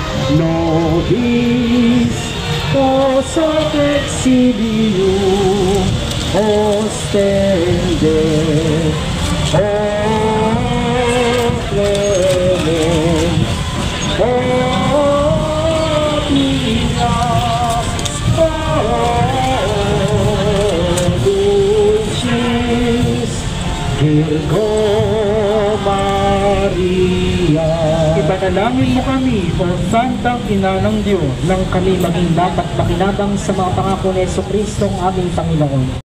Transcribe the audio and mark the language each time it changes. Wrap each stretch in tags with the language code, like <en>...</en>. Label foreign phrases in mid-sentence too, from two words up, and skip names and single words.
<la>nobis, os hoc exilium, ostende, o clemens, o pia, o dulcis, Virgo Maria.</la> <tl>ipanalangin mo kami, O Santang Ina ng Diyos, Nang kami maging dapat makinabang sa mga pangako ni Jesucristo ang aming Panginoon.</tl>